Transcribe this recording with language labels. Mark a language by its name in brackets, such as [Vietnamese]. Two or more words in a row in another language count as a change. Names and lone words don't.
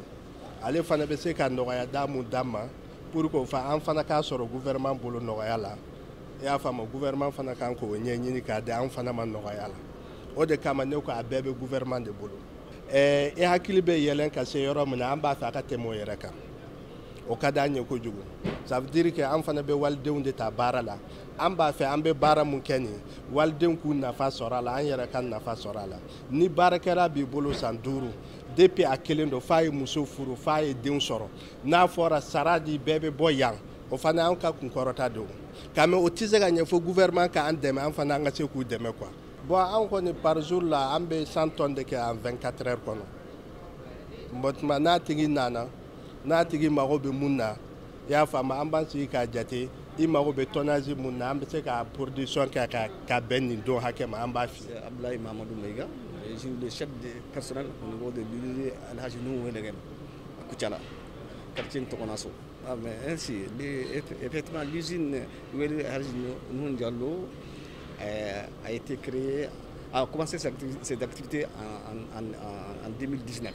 [Bambara] Ale fana bɛ se ka nɔgɔya da mun d'an ma [French] pour que [Bambara] an fana k'a sɔrɔ gouvernement bolo nɔgɔya la. I y'a faamu gouvernement fana kan k'o ɲɛɲini k'a di an fana ma nɔgɔya la. O de kama ne ko a bɛɛ bɛ gouvernement de bolo. I hakili bɛ yɛlɛn ka se yɔrɔ min na an b'a fɛ a ka tɛmɛ o yɛrɛ kan. O ka d'an ye kojugu. [French] Ça veut dire que [Bambara] an fana bɛ walidenw de ta baara la. An b'a fɛ an bɛ baara mun kɛ nin walidenw k'u nafa sɔrɔ a la an yɛrɛ ka nafa sɔrɔ a la. Ni baarakɛla b'i bolo san 5 depuis a kelen don f'a ye muso furu f'a ye denw sɔrɔ n'a fɔra sara di bɛɛ bɛ bɔ yan o fana an ka kunkɔrɔta don. K'a mɛn o tɛ se ka ɲɛ fo gouvernement k'an dɛmɛ an fana an ka se k'u dɛmɛ quoi. Bon an kɔni [French] par jour [Bambara] la an bɛ [French] 100 tonnes de [Bambara] kɛ [French] en 24 heures [Bambara] kɔnɔ. O tuma n'a tigi nana n'a tigi mago bɛ mun na i y'a faamu an b'an sigi k'a jate i mago bɛ tonnage mun na an bɛ se ka production kɛ ka bɛn nin don hakɛ ma an b'a fiyɛ. Abdoulaye Mamadou Meiga, [French] je suis le chef de personnel au niveau de l'usine Alhaji Nu Wolegem à Koutiala, quartier Ntokonasso. Ah, mais ainsi, effectivement, l'usine Alhaji Nu Diallo a été créée, a commencé ses activités en 2019.